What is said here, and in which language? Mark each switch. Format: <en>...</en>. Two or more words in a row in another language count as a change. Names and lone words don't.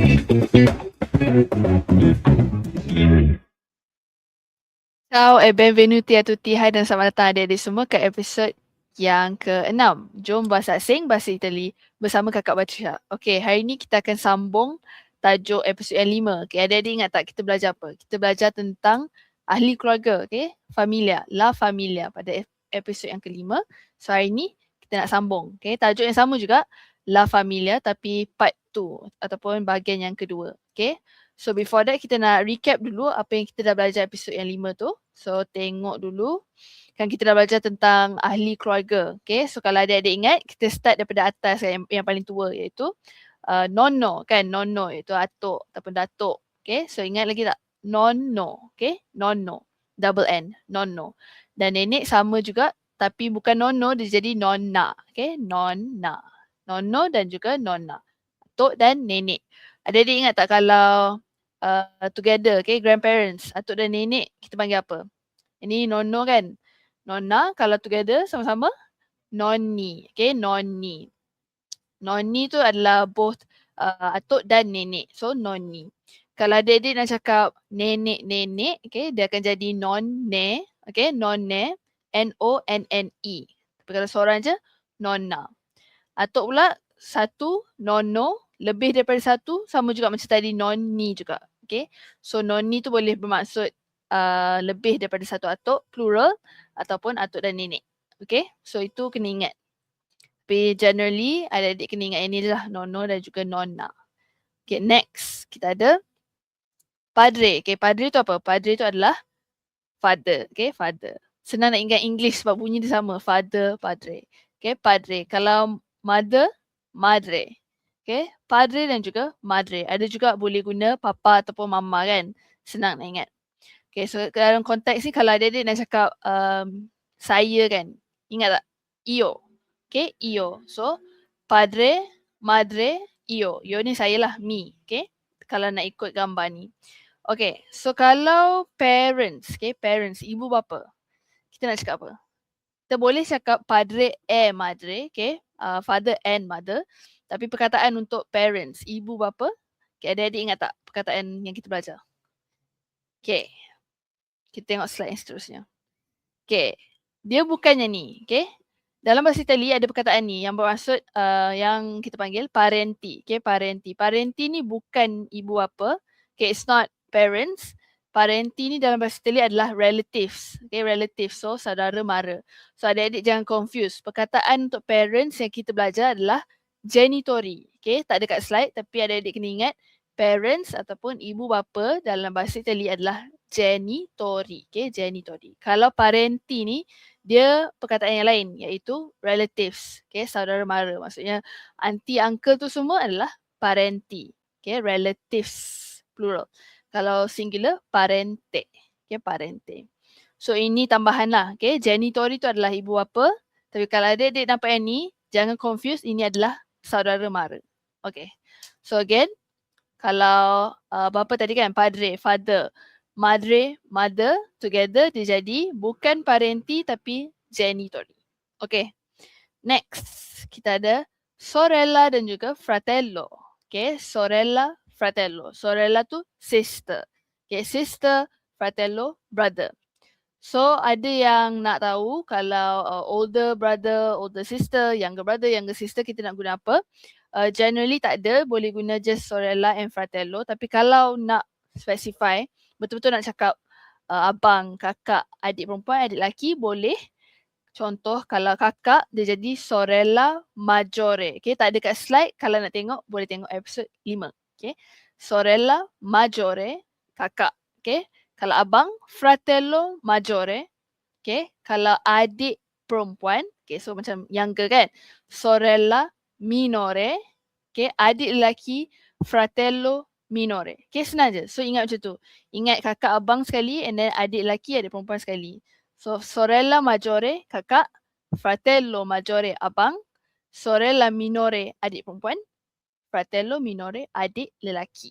<it>Ciao e benvenuti a tutti.</it> <ms>Hai dan selamat datang adik-adik semua ke episod yang ke-6. Jom bahasa asing, bahasa Itali bersama Kakak Batrisya. Okey, hari ni kita akan sambung tajuk episod yang 5. Okey, adik-adik ingat tak kita belajar apa? Kita belajar tentang ahli keluarga, okey? Familia, La Familia pada episod yang ke-5. So hari ni kita nak sambung, okey? Tajuk yang sama juga, La Familia tapi part 2 ataupun bahagian yang kedua, okey?</ms> <en>So before that</en> <ms>kita nak recap dulu apa yang kita dah belajar episod yang 5 tu. So tengok dulu. Kan kita dah belajar tentang ahli keluarga. Okay, so kalau adik-adik ingat kita start daripada atas yang paling tua iaitu nono kan. Nono iaitu atuk ataupun datuk. Okay, so ingat lagi tak? Nono. Okay, nono. Double N. Nono. Dan nenek sama juga tapi bukan nono dia jadi nonna. Okay, nonna. Nono dan juga nonna. Atuk dan nenek. Adik-adik ingat tak kalau together, okay, grandparents, atuk dan nenek, kita panggil apa? Ini nono kan? Nonna, kalau together sama-sama, nonni, okay, nonni. Nonni tu adalah both atuk dan nenek, so nonni. Kalau adik-adik nak cakap nenek-nenek, okay, dia akan jadi nonne, okay, nonne, N-O-N-N-E. Tapi kalau seorang je, nonna. Atuk pula, satu, nono, lebih daripada satu, sama juga macam tadi, nonni juga. Okay, so nonni tu boleh bermaksud lebih daripada satu atuk, plural, ataupun atuk dan nenek. Okay, so itu kena ingat. Tapi generally, adik-adik kena ingat yang ni lah, nono dan juga nonna. Okay, next, kita ada padre. Okay, padre tu apa? Padre tu adalah father. Okay, father. Senang nak ingat English sebab bunyi dia sama. Father, padre. Okay, padre. Kalau mother, madre. Okay, padre dan juga madre. Ada juga boleh guna papa ataupun mama kan. Senang nak ingat. Okay, so dalam konteks ni kalau adik-adik nak cakap saya kan. Ingat tak? Io. Okay, io. So, padre, madre, io. Io ni saya lah, me. Okay, kalau nak ikut gambar ni. Okay, so kalau parents, okay, parents, ibu bapa. Kita nak cakap apa? Kita boleh cakap</ms> <it>padre e madre,</it> <en>okay, father and mother.</en> <ms>Tapi perkataan untuk parents, ibu bapa, okay, adik-adik ingat tak perkataan yang kita belajar? Okay, kita tengok slide yang seterusnya. Okay, dia bukannya ni, okay. Dalam bahasa Itali ada perkataan ni yang bermaksud yang kita panggil parenti, okay, parenti. Parenti ni bukan ibu bapa,</ms> <en>okay, it's not parents.</en> <ms>Parenti ni dalam bahasa Itali adalah relatives, okay, relatives, so saudara mara. So adik-adik jangan confuse. Perkataan untuk parents yang kita belajar adalah genitori, okay, tak ada kat slide tapi adik-adik kena ingat parents ataupun ibu bapa dalam bahasa Itali adalah genitori, okay, genitori. Kalau parenti ni dia perkataan yang lain iaitu relatives, okay, saudara mara. Maksudnya aunty, uncle tu semua adalah parenti, okay, relatives, plural. Kalau singular, parente, okay, parente. So ini tambahan lah, okay, genitori tu adalah ibu bapa. Tapi kalau adik-adik nampak yang ni, jangan confuse, ini adalah saudara mara. Okay, so again, kalau bapa tadi kan, padre, father, madre, mother, together dia jadi bukan parenti tapi genitori. Okay, next kita ada sorella dan juga fratello. Okay, sorella, fratello. Sorella tu sister. Okay, sister, fratello, brother. So ada yang nak tahu kalau older brother, older sister, younger brother, younger sister kita nak guna apa? Generally tak ada, boleh guna just sorella and fratello. Tapi kalau nak specify, betul-betul nak cakap abang, kakak, adik perempuan, adik lelaki boleh. Contoh kalau kakak dia jadi</ms> <it>sorella maggiore.</it> <ms>Okay, tak ada kat slide. Kalau nak tengok boleh tengok episod 5.</ms> <it>Okay, sorella maggiore,</it> <ms>kakak. Okay, kalau abang</ms> <it>fratello maggiore.</it> <ms>Okay, kalau adik perempuan, okay, so macam younger kan,</ms> <it>sorella minore.</it> <ms>Okay, adik lelaki</ms> <it>fratello minore.</it> <ms>Okay, senang je. So ingat macam tu. Ingat kakak abang sekali</ms> <en>and then</en> <ms>adik lelaki adik perempuan sekali. So</ms> <it>sorella maggiore</it> <ms>kakak,</ms> <it>fratello maggiore</it> <ms>abang,</ms> <it>sorella minore</it> <ms>adik perempuan,</ms> <it>fratello minore</it> <ms>adik lelaki.</ms>